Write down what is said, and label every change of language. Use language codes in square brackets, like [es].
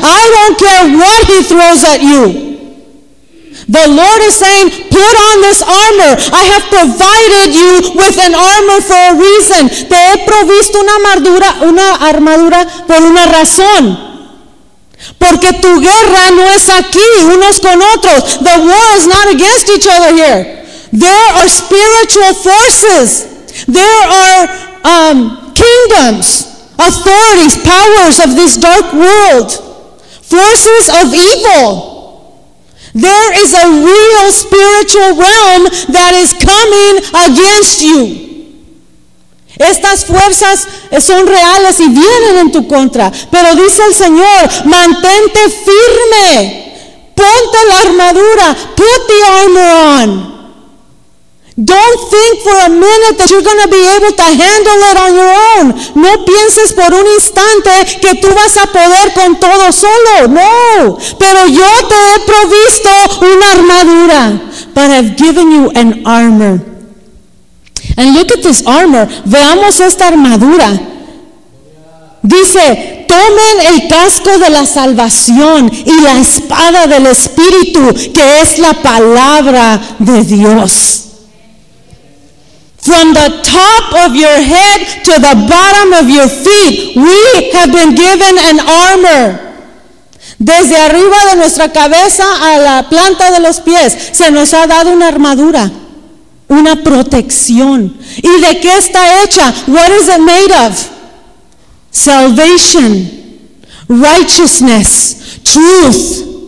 [en] I don't care what he throws at you. The Lord is saying, put on this armor. I have provided you with an armor for a reason. [es] Te he provisto una armadura por una razón. Porque tu guerra no es aquí, unos con otros. [en] The war is not against each other here. There are spiritual forces. There are kingdoms, authorities, powers of this dark world. Forces of evil. There is a real spiritual realm that is coming against you. [es] Estas fuerzas son reales y vienen en tu contra. Pero dice el Señor, mantente firme. Ponte la armadura. [en] Put the armor on. Don't think for a minute that you're going to be able to handle it on your own. [es] No pienses por un instante que tú vas a poder con todo solo. No. Pero yo te he provisto una armadura. [en] But I've given you an armor. And look at this armor. [es] Veamos esta armadura. Dice, tomen el casco de la salvación y la espada del Espíritu, que es la palabra de Dios. [en] From the top of your head to the bottom of your feet, we have been given an armor. [es] Desde arriba de nuestra cabeza a la planta de los pies, se nos ha dado una armadura. Una protección. ¿Y de qué está hecha? [en] What is it made of? Salvation, righteousness, truth.